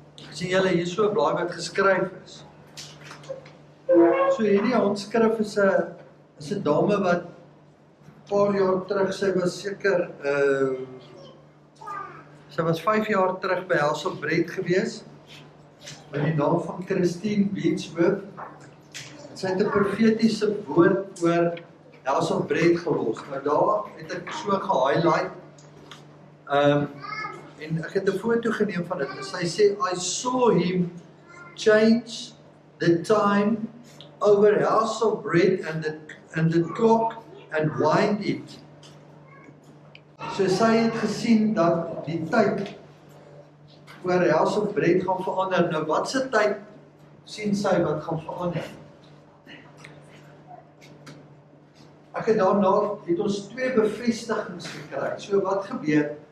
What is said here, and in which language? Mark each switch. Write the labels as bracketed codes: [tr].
[af] Sien julle hier so 'n blaai wat geskryf is. So hierdie handskrif is 'n dame wat 'n paar jaar terug, sy was seker sy was 5 jaar terug by House of Bread gewees, met die naam van Christine Beachworth. Sy het 'n profetiese woord oor House of Bread gelos. Nou daar het ek so gehighlight. En ek het 'n foto geneem van dit. Sy sê, [en] I saw him change the time over House of Bread and the clock and wind it. [af] So sy het gesien dat die tyd oor House of Bread gaan verander. Nou wat se tyd sien sy wat gaan verander? Ek het daarna, het ons 2 bevestigings gekry. So wat gebeur?